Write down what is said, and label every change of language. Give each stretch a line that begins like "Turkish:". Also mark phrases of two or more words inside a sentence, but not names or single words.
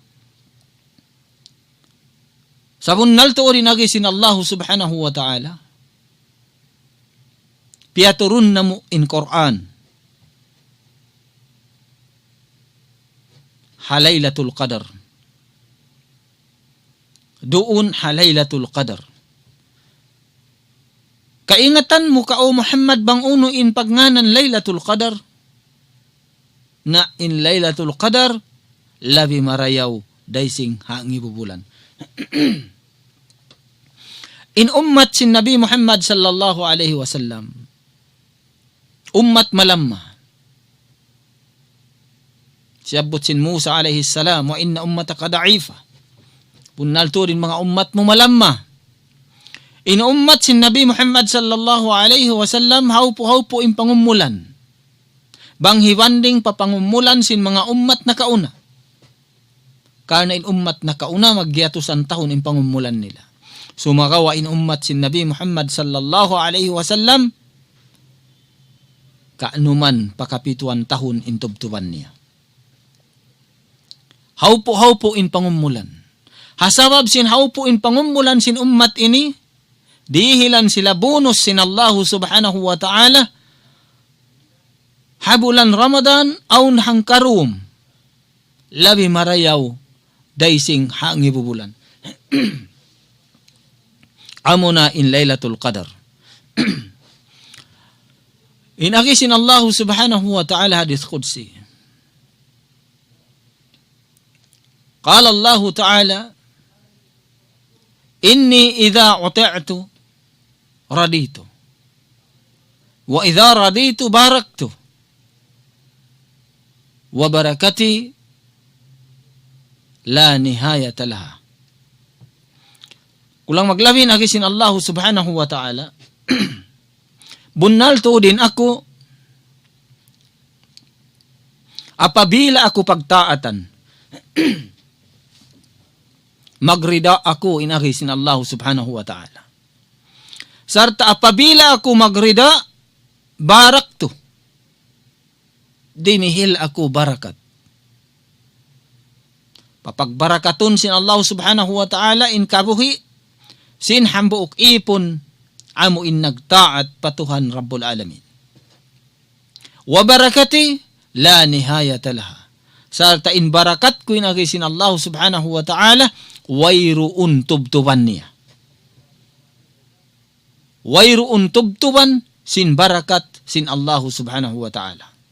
Tausug: Sabun nalto rin agisin
Arabic: الله سبحانه وتعالى
Tausug: piaturun namu in Quran halaylatul qadar doon halaylatul qadar kaingatan mo ka o Muhammad bang uno in pagnganan Laylatul Qadar na in Laylatul Qadar labi marayaw daysing hangi bubulan. in ummat sin Nabi Muhammad
Arabic: صلى الله عليه وسلم.
Tausug: Ummat malamma. Siyabot sin Musa
Arabic: عليه السلام, وإن أمتك ضعيفة.
Tausug: Punal to din mga ummat mo malamma. In ummat sin Nabi Muhammad
Arabic: صلى الله عليه وسلم,
Tausug: haupo in pangumulan. Banghiwanding papangumulan sin mga ummat na kauna. Karena in ummat na kauna, magyatusan tahon in pangumulan nila. Sumagawa in ummat sin Nabi Muhammad
Arabic: صلى الله عليه وسلم,
Tausug: kaanuman pakapituan tahon in tubtuban niya. Haupo in pangumulan. Hasabab sin haupo in pangumulan sin ummat ini, dihilan sila bonus sin
Arabic: الله سبحانه وتعالى,
Tausug: habulan Ramadan aun hangkarum, labi marayaw, daising hangi bubulan. Amuna in Laylatul Qadar. Inakisin
Arabic: الله سبحانه وتعالى حديث قدسي. قال الله تعالى، إني إذا أطعت رضيت. وإذا رضيت باركت. وبركتي لا نهاية لها.
Tausug: Kulang maglabin agisin
Arabic: الله سبحانه وتعالى.
Tausug: Bunal to din ako apabila ako pagtaatan. Magrida ako in agisin
Arabic: الله سبحانه وتعالى.
Tausug: Sarta apabila ako magrida, barakto. Dinihil ako barakat. Papagbarakaton sin
Arabic: الله سبحانه وتعالى
Tausug: in kabuhi, sin hambuok ipon, amo in nagtaat patuhan
Arabic: رب العالمين. وبركتي، لا نهاية لها.
Tausug: Sarta in barakat ko in agisin
Arabic: الله سبحانه وتعالى,
Tausug: wayruun tubtuban niya. Wayruun tubtuban, sin barakat, sin
Arabic: الله سبحانه وتعالى.